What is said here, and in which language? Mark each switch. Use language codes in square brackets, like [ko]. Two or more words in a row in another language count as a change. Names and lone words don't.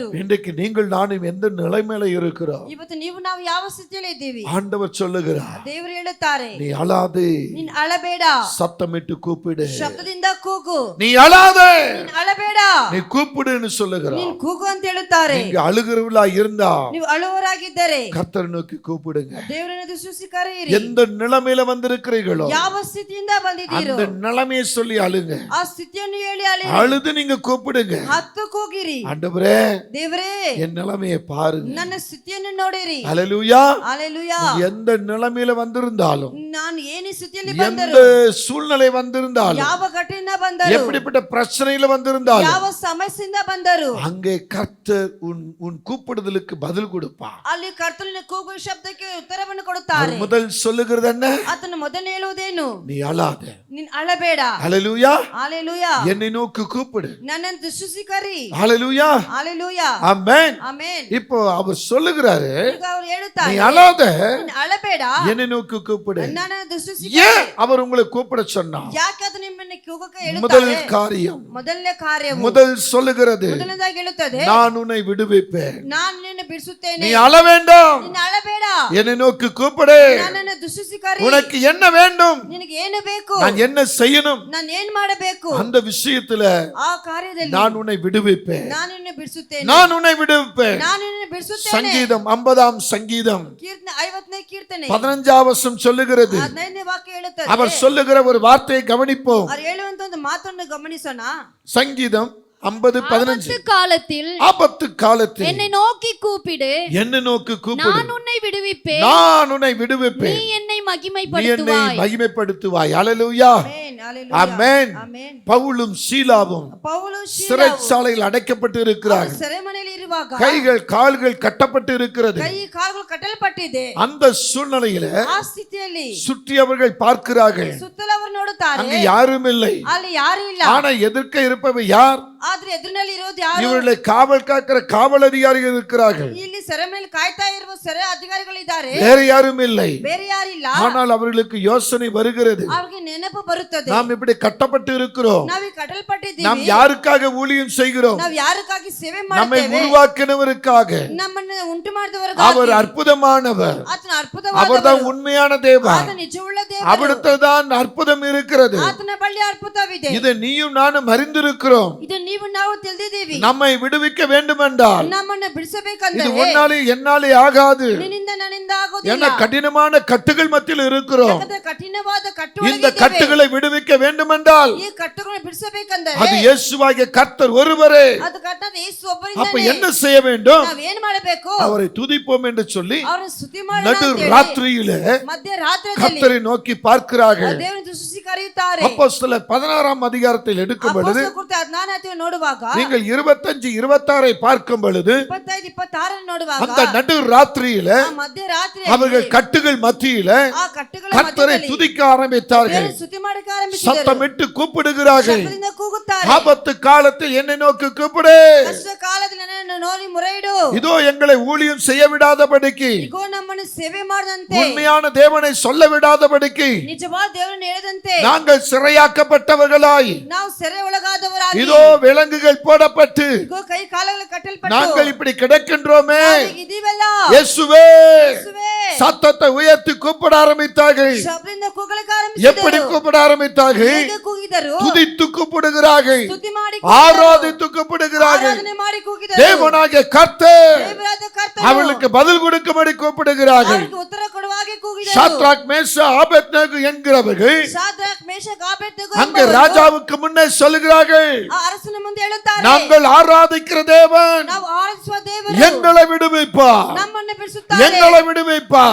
[ta] இன்றைக்கு நீங்கள் நானும் எந்த நிலைமையில இருக்கிறோம்? [kn] ಇವತ್ತು ನೀವು ನಾವು ಯಾವ ಸ್ಥಿತಿಯಲ್ಲಿ ಇದ್ದೀವಿ? [ta] ஆண்டவர் சொல்லுகிறார், [kn] ದೇವರು ಹೇಳುತ್ತಾರೆ, [ta] நீ அழாதே, [kn] ನೀನ್ ಅಳಬೇಡ, [ta] சத்தமிட்டு கூப்பிடு. [kn] ಶಬ್ದದಿಂದ ಕೂಗು. [ta] நீ அழாதே, [kn] ನೀನ್ ಅಳಬೇಡ, [ta] நீ கூப்பிடுன்னு சொல்லுகிறார். [kn] ನೀನ್ ಕೂಗು ಅಂತ ಹೇಳುತ್ತಾರೆ. [ta] நீங்க அழுகிறவளா இருந்தா [kn] ನೀವು ಅಳುವರಾಗಿದ್ದರೆ [ta] கர்த்தரை நோக்கி கூப்பிடுங்க. [kn] ದೇವರನ್ನು ದೃಷ್ಟಿಸಿ ಕರೆಯಿರಿ. [ta] எந்த நிலைமையில வந்திருக்கிறீர்களோ [kn] ಯಾವ ಸ್ಥಿತಿಯಿಂದ ಬಂದಿದ್ದೀರೋ [ta] அந்த நிலைமையை சொல்லி அழுங்க. [kn] ಆ ಸ್ಥಿತಿಯನ್ನು ಹೇಳಿ [ta] அழுது நீங்க கூப்பிடுங்க. [kn] ಹತ್ತು ಕೂಗಿರಿ, [ta] ஆண்டவரே [kn] ದೇವರೇ [ta] என் நிலைமையை பாருங்க. [kn] ನನ್ನ ಸ್ಥಿತಿಯನ್ನು ನೋಡಿರಿ. [ta] அல்லேலூயா. [kn] ಹಾಲೆಲೂಯಾ. [ta] எந்த நிலைமையில வந்திருந்தாலும், [kn] ನಾನು ಏನೇ ಸ್ಥಿತಿಯಲ್ಲಿ [ta] எந்த [kn] ಬಂದರು, [ta] சூழ்நிலை வந்திருந்தாலும், [kn] ಯಾವ ಘಟನೆಯಿಂದ ಬಂದರು, [ta] எப்படிப்பட்ட பிரச்சனையில வந்திருந்தாலும், [kn] ಯಾವ ಸಮಸ್ಯೆಯಿಂದ ಬಂದರು, [ta] அங்கே கர்த்தர் உன் கூப்பிடுதலுக்கு பதில் கொடுப்பார். [kn] ಅಲ್ಲಿ ಕರ್ತನ ಕೂಗುವ ಶಬ್ದಕ್ಕೆ ಉತ್ತರವನ್ನು ಕೊಡುತ್ತಾರೆ. [ta] அவர் முதல் சொல்லுகிறது என்ன? [kn] ಆತನ ಮೊದಲು ಹೇಳುವುದೇನು? [ta] நீ அழாத. [kn] ನೀನ್ ಅಳಬೇಡ. [ta] அல்லேலூயா. [kn] ಹಾಲೆಲೂಯಾ. [ta] என்னை நோக்கி கூப்பிடு. [kn] ನನ್ನನ್ನು ದೃಷ್ಟಿಸಿ ಕರಿ. [ta] அல்லேலூயா. [kn] ಹಾಲೆಲೂಯಾ. [ta] ஆமென். [kn] ಆಮೆನ್. [ta] இப்போ அவர் சொல்லுகிறாரு, [kn] ಈಗ ಅವರು [ta] நீ [kn] ಹೇಳುತ್ತಾರೆ, [ta] அழாத, [kn] ನೀನ್ ಅಳಬೇಡ, [ta] என்னை நோக்கி கூப்பிடு. [kn] ನನ್ನನ್ನು ದೃಷ್ಟಿಸಿ [ta] ஏன் அவர் உங்களை கூப்பிட சொன்னார்? [kn] ಯಾಕೆ ಅದು ನಿಮ್ಮನ್ನು ಕೂಗಕ್ಕೆ [ta] முதல் [kn] ಹೇಳುತ್ತಾರೆ? [ta] காரியம், [kn] ಮೊದಲನೇ ಕಾರ್ಯವು [ta] முதல் சொல்லுகிறது, [kn] ಮೊದಲನೇದಾಗಿ ಹೇಳುತ್ತದೆ, [ta] நான் உன்னை விடுவிப்பேன். [kn] ನಾನು ನಿನ್ನ ಬಿಡಿಸುತ್ತೇನೆ. [ta] நீ அழ வேண்டாம், [kn] ನೀನು ಅಳಬೇಡ, [ta] என்னை நோக்கி கூப்பிடு. [kn] ನನ್ನನ್ನು ದೃಷ್ಟಿಸಿ ಕರಿ. [ta] உனக்கு என்ன வேண்டும், [kn] ನಿನಗೆ ಏನು ಬೇಕು, [ta] நான் என்ன செய்யணும், [kn] ನಾನು ಏನ್ ಮಾಡಬೇಕು, [ta] அந்த விஷயத்துல [kn] ಆ ಕಾರ್ಯದಲ್ಲಿ [ta] நான் உன்னை விடுவிப்பேன். [kn] ನಾನು ನಿನ್ನ ಬಿಡಿಸುತ್ತೇನೆ. [ta] நான் உன்னை விடுவிப்பேன். [kn] ನಾನು ನಿನ್ನ ಬಿಡಿಸುತ್ತೇನೆ. [ta] சங்கீதம் 50ஆம் சங்கீதம் [kn] ಕೀರ್ತನೆ 50ನೇ ಕೀರ್ತನೆ [ta] 15ஆம் வசனம் சொல்லுகிறது. [kn] 15ನೇ ವಾಕ್ಯ ಹೇಳುತ್ತದೆ. [ta] அவர் சொல்லுகிற ஒரு வார்த்தையை கவனிப்போம். [kn] ಅವರು ಹೇಳುವಂತ ಒಂದು ಮಾತನ್ನು ಗಮನಿಸೋಣ. [ta] சங்கீதம் 50:15. ஆபத்து காலத்தில் ஆபத்து காலத்தில் என்னை நோக்கி கூப்பிடு, என்னை நோக்கி கூப்பிடு, நான் உன்னை விடுவிப்பேன், நான் உன்னை நீ விடுவிப்பேன், என்னை நீ என்னை மகிமைப்படுத்துவாய். மகிமைப்படுத்துவாய். அல்லேலூயா. [kn] ಆಮೆನ್, ಹalleluya. [ta] ஆமென். [kn] ಆಮೆನ್. [ta] பவுலும் சீலாவும் [kn] ಪೌಲು ಶೀಲವು [ta] சிறைச்சாலையில் அடைக்கப்பட்டு இருக்கிறார்கள். [kn] ಸೆರೆಮನೆಯಲ್ಲಿ ಇರುವಾಗ [ta] கைகள் கால்கள் கட்டப்பட்டு இருக்கிறது. [kn] ಕೈ ಕಾಲುಗಳು ಕಟ್ಟಲ್ಪಟ್ಟಿದೆ. [ta] அந்த சூழ்நிலையில [kn] ಆ ಸ್ಥಿತಿಯಲ್ಲಿ [ta] சுற்றியவர்கள் பார்க்கிறார்கள், [kn] ಸುತ್ತಲೂ ಅವರು ನೋಡುತ್ತಾರೆ, [ta] அங்கு யாரும் இல்லை. [kn] ಅಲ್ಲಿ ಯಾರು ಇಲ್ಲ. [ta] ஆனா எதிர்க்க இருப்பவை யார்? [kn] ಆದ್ರೆ ಎದುರಿನಲ್ಲಿ ಇರೋದು ಯಾರು? [ta] இவர்களை காவல் காக்கிற காவல் அதிகாரிகள் இருக்கிறார்கள். [kn] ಇಲ್ಲಿ ಸೆರೆಮನೆಯಲ್ಲಿ ಕಾಯ್ತಾ ಇರುವ ಸೆರೆ ಅಧಿಕಾರಿಗಳಿದ್ದಾರೆ, [ta] வேற யாரும் இல்லை. [kn] ಬೇರೆ ಯಾರಿಲ್ಲ. [ta] ஆனால் அவர்களுக்கு யோசனை வருகிறது, [kn] ಅವ್ರಿಗೆ ನೆನಪು ಬರುತ್ತದೆ, [ta] நாம் இப்படி கட்டப்பட்டு இருக்கிறோம், [kn] ನಾವು ಕಟ್ಟಲ್ಪಟ್ಟಿದ್ದೀವಿ, [ta] நாம் யாருக்காக ஊழியம் செய்கிறோம்? [kn] ನಾವು ಯಾರಕ್ಕಾಗಿ ಸೇವೆ [ta] நம்மை [kn] ಮಾಡ್ತೇವೆ? [ta] உருவாக்கினவருக்காக. [kn] ನಮ್ಮನ್ನು ಉಂಟು [ta] அவர் [kn] ಮಾಡಿದವರಿಗಾಗಿ. [ta] அற்புதமானவர், [kn] ಆತನ ಅದ್ಭುತವಾದವರು. [ta] அவர்தான் உண்மையான தேவன். [kn] ಆತ ನಿಜವುಳ್ಳ ದೇವರು. [ta] அவரிடத்தில்தான் அற்புதம் இருக்கிறது. [kn] ಆತನ ಬಳಿ ಅದ್ಭುತವಿದೆ. [ta] இதை நீயும் நானும் அறிந்திருக்கிறோம். [kn] ಇದು ನೀವು ನಾವು ತಿಳಿದಿದ್ದೀವಿ. [ta] நம்மை விடுவிக்க வேண்டுமென்றால் [kn] ನಮ್ಮನ್ನು [ta] இது [kn] ಬಿಡಿಸಬೇಕಂದ್ರೆ [ta] உன்னாலே என்னாலே ஆகாது. [kn] ನಿನ್ನಿಂದ ನನ್ನಿಂದ [ta] என்ன [kn] ಆಗೋದಿಲ್ಲ. [ta] கடினமான கட்டுகள் மத்தியில் இருக்கிறோம். [kn] ಯಾಕಂದ್ರೆ ಕಠಿಣವಾದ [ta] இந்த [kn] ಕಟ್ಟುಗಳಿವೆ. [ta] கட்டுகளை விடுவிக்க வேண்டுமென்றால் [kn] ಈ ಕಟ್ಟುಗಳನ್ನು ಬಿಡಿಸಬೇಕಂದ್ರೆ [ta] அது இயேசுவாகிய கர்த்தர் ஒருவரே. [kn] ಅದು ಕಟ್ಟದ ಯೇಸು [ta] அப்ப [kn] ಒಬ್ಬರಿಂದನೇ. [ta] என்ன செய்ய வேண்டும்? [kn] ನಾವೇನ್ ಮಾಡಬೇಕು? [ta] அவரை துதிப்போம் என்று சொல்லி [kn] ಅವರನ್ನು ಸ್ತುತಿ ಮಾಡೋಣ [ta] நடு [kn] ಅಂತ ಹೇಳಿ [ta] ராத்திரியிலே [kn] ಮಧ್ಯರಾತ್ರಿಯಲ್ಲಿ [ta] கர்த்தரை நோக்கி பார்க்கிறார்கள். [kn] ದೇವರನ್ನು ದೃಷ್ಟಿಸಿ ಕರೆಯುತ್ತಾರೆ. [ta] அப்போஸ்தலர் 16ஆம் அதிகாரத்தில் எடுக்கும் பொழுது [kn] ಅಪೊಸ್ತಲರ ಕೃತ್ಯ 14ನೇ ನೋಡುವಾಗ [ta] நீங்கள் 25, 26 பார்க்கும் பொழுது [kn] 25, 26 ನೋಡುವಾಗ [ta] அந்த நடு ராத்திரியில [kn] ಆ ಮಧ್ಯರಾತ್ರಿ [ta] அவர்கள் கட்டுகள் மத்தியில [kn] ಆ ಕಟ್ಟುಗಳ [ta] கர்த்தரை [kn] ಮಧ್ಯದಲ್ಲಿ [ta] துதிக்க ஆரம்பித்தார்கள். [kn] ದೇವರನ್ನು ಸ್ತುತಿ ಮಾಡಕ್ಕೆ ಆರಂಭಿಸಿದರು. [ta] சத்தமிட்டு கூப்பிடுகிறார்கள். [kn] ಶಬ್ದದಿಂದ ಕೂಗುತ್ತಾರೆ. [ta] ஆபத்து காலத்தில் என்னை நோக்கி கூப்பிடு. [kn] ಕಷ್ಟ ಕಾಲದಲ್ಲಿ ನನ್ನನ್ನು ನೋಡಿ ಮೊರೆಯಿಡು. [ta] இதோ எங்களை ஊழியம் செய்ய விடாதபடிக்கு, [kn] ಇಗೋ ನಮ್ಮನ್ನು ಸೇವೆ ಮಾಡದಂತೆ, [ta] உண்மையான தேவனை சொல்ல விடாதபடிக்கு, [kn] ನಿಜವಾದ ದೇವರನ್ನು ಹೇಳದಂತೆ [ta] நாங்கள் சிறையாக்கப்பட்டவர்களாய், [kn] ನಾವು ಸೆರೆ ಒಳಗಾದವರಾಗಿ, [ta] இதோ விலங்குகள் போடப்பட்டு [kn] ಇಗೋ ಕೈ ಕಾಲುಗಳು ಕಟ್ಟಲ್ಪಟ್ಟು [ta] நாங்கள் இப்படி கிடக்கின்றோமே. [kn] ಇದೀವಲ್ಲ. [ta] இயேசுவே, [kn] ಯೇಸುವೇ, [ta] சத்தத்தை உயர்த்தி கூப்பிட ஆரம்பித்தார்கள். [kn] ಶಬ್ದದಿಂದ ಕೂಗಲಿಕ್ಕೆ [ta] எப்படி [kn] ಆರಂಭಿಸಿದರು. [ta] கூப்பிட ஆரம்பித்தார்கள்? [kn] ಹೇಗೆ ಕೂಗಿದರು? [ta] துதித்து கூப்பிடுகிறார்கள், [kn] ಸ್ತುತಿ ಮಾಡಿ [ta] ஆராதித்து கூப்பிடுகிறார்கள். [kn] ಆರಾಧನೆ ಮಾಡಿ ಕೂಗಿದರು. [ta] தேவனாகிய கர்த்தர் [kn] ದೇವರಾದ ಕರ್ತನು [ta] அவளுக்கு பதில் கொடுக்கும்படி கூப்பிடுகிறார்கள். [kn] ಅವರಿಗೆ ಉತ್ತರ ಕೊಡುವಾಗೆ ಕೂಗಿದರು. [ta] சாத்ராக் மேஷாக் ஆபேத்நேகோ என்கிறவர்கள் [kn] ಶಾದ್ರಕ್, ಮೇಷಕ್, ಆಬೇದ್ನೆಗೋ [ta] அங்கே [kn] ಎಂಬವರು [ta] ராஜாவுக்கு முன்னே சொல்லுகிறார்கள், [kn] ಆ ಅರಸನ ಮುಂದೆ ಹೇಳುತ್ತಾರೆ, [ta] நாங்கள் ஆராதிக்கிற தேவன் [kn] ನಾವು ಆರಾಧಿಸುವ ದೇವರು [ta] எங்களை விடுவிப்பார், [kn] ನಮ್ಮನ್ನು ಬಿಡಿಸುತ್ತಾರೆ. [ta] எங்களை விடுவிப்பார்.